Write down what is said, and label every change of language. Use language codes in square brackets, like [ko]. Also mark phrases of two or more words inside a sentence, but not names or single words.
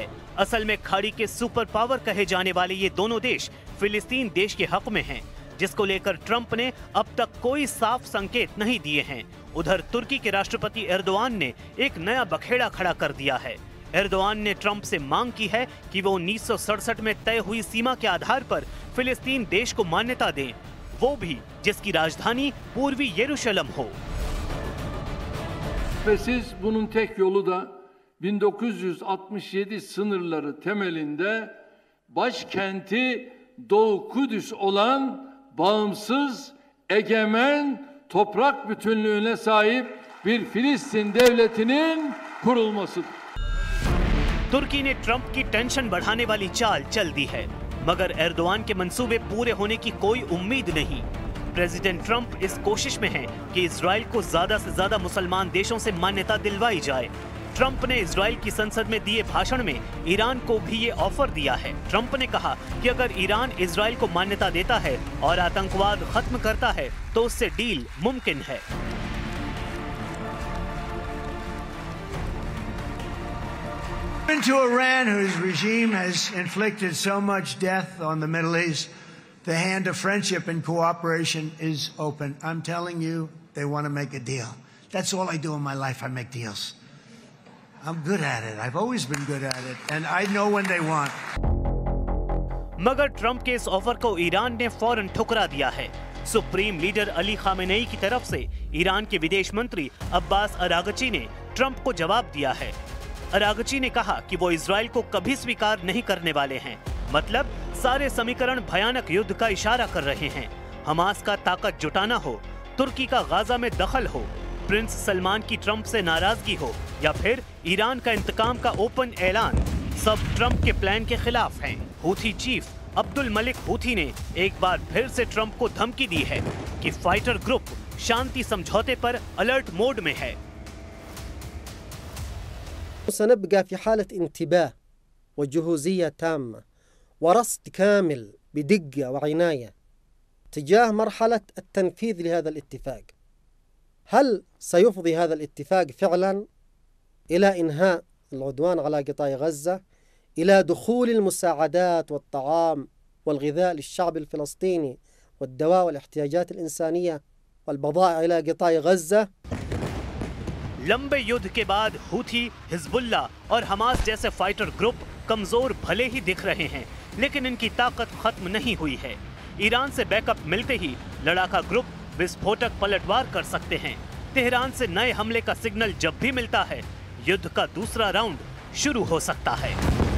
[hi] असल में खाड़ी के सुपर पावर कहे जाने वाले ये दोनों देश फिलिस्तीन देश के हक में हैं, जिसको लेकर ट्रंप ने अब तक कोई साफ संकेत नहीं दिए हैं। उधर तुर्की के राष्ट्रपति एर्दोआन ने एक नया बखेड़ा खड़ा कर दिया है। एर्दोआन ने ट्रंप से मांग की है कि वो 1967 में तय हुई सीमा के आधार पर फिलिस्तीन देश को मान्यता दें, वो भी जिसकी राजधानी पूर्वी यरूशलेम हो। [tr] Şüphesiz bunun tek yolu da 1967 sınırları temelinde başkenti Doğu Kudüs olan bağımsız, egemen, toprak bütünlüğüne sahip bir Filistin devletinin kurulmasıdır. [hi] तुर्की ने ट्रंप की टेंशन बढ़ाने वाली चाल चल दी है, मगर एर्दोआन के मंसूबे पूरे होने की कोई उम्मीद नहीं। प्रेसिडेंट ट्रंप इस कोशिश में हैं कि इजराइल को ज्यादा से ज्यादा मुसलमान देशों से मान्यता दिलवाई जाए। ट्रंप ने इजराइल की संसद में दिए भाषण में ईरान को भी ये ऑफर दिया है। ट्रंप ने कहा कि अगर ईरान इजराइल को मान्यता देता है और आतंकवाद खत्म करता है तो उससे डील मुमकिन है। [en] To Iran, whose regime has inflicted so much death on the Middle East, the hand of friendship and cooperation is open. I'm telling you, they want to make a deal. That's all I do in my life. I make deals. I'm good at it. I've always been good at it, and I know when they want. [hi] मगर ट्रंप के इस ऑफर को ईरान ने फौरन ठुकरा दिया है। सुप्रीम लीडर अली खामेनेई की तरफ से ईरान के विदेश मंत्री अब्बास अरागची ने ट्रंप को जवाब दिया है। अरागची ने कहा कि वो इजराइल को कभी स्वीकार नहीं करने वाले हैं। मतलब सारे समीकरण भयानक युद्ध का इशारा कर रहे हैं। हमास का ताकत जुटाना हो, तुर्की का गाजा में दखल हो, प्रिंस सलमान की ट्रंप से नाराजगी हो या फिर ईरान का इंतकाम का ओपन ऐलान, सब ट्रंप के प्लान के खिलाफ हैं। हूथी चीफ अब्दुल मलिक हूथी ने एक बार फिर से ट्रंप को धमकी दी है कि [en] fighter group [hi] शांति समझौते पर [en] alert mode [hi] में है। [ar] سنبقى في حالة انتباه وجهوزية تامة ورصد كامل بدقة وعناية تجاه مرحلة التنفيذ لهذا الاتفاق. هل سيفضي هذا الاتفاق فعلا إلى إنهاء العدوان على قطاع غزة، إلى دخول المساعدات والطعام والغذاء للشعب الفلسطيني والدواء والاحتياجات الإنسانية والبضائع إلى قطاع غزة؟ [hi] लंबे युद्ध के बाद हूथी, हिजबुल्ला और हमास जैसे [en] fighter group [hi] कमजोर भले ही दिख रहे हैं, लेकिन इनकी ताकत खत्म नहीं हुई है। ईरान से बैकअप मिलते ही लड़ाका ग्रुप विस्फोटक पलटवार कर सकते हैं। तेहरान से नए हमले का सिग्नल जब भी मिलता है, युद्ध का दूसरा राउंड शुरू हो सकता है।